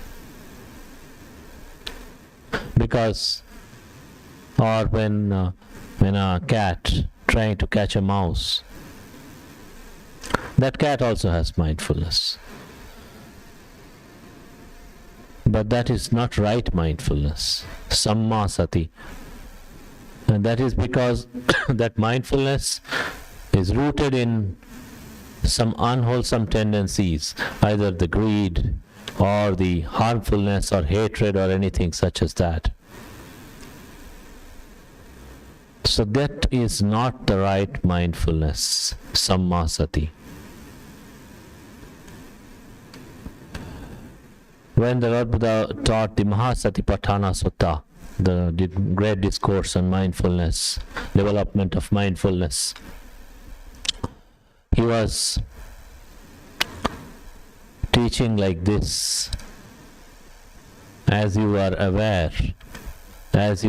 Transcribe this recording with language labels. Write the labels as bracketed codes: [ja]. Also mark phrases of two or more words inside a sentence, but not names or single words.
[en] Because, or when a cat trying to catch a mouse, that cat also has mindfulness. But that is not right mindfulness, [pi] samma sati. [en] And that is because that mindfulness is rooted in some unwholesome tendencies, either the greed or the harmfulness or hatred or anything such as that. So that is not the right mindfulness, [pi] samma sati. [en] When the Lord Buddha taught the Maha Satipatthana Sutta, the great discourse on mindfulness, development of mindfulness, he was teaching like this: as you are aware, as